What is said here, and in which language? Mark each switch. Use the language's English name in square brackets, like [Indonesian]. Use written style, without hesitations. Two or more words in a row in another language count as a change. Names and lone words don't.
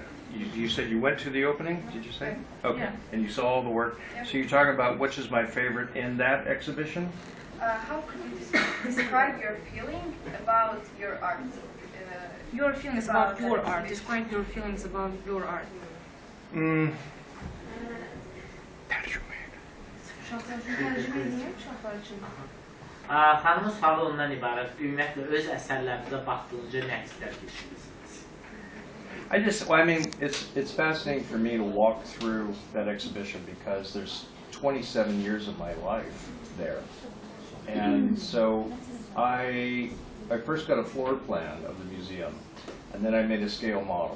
[English] You said you went to the opening, did you say? Okay. Yeah. And you saw all the work. Yeah. So you're talking about which is my favorite in that exhibition? How could you describe your feeling about your art? Your feelings about your art. Describe your feelings about your art. [Azerbaijani] Xanımın sualı ondan ibarət, ümumiyyətlə öz əsərlərinizə baxdığınızda nə hisslər keçirirsiniz? [English] I mean, it's fascinating for me to walk through that exhibition because there's 27 years of my life there. And so I first got a floor plan of the museum, and then I made a scale model.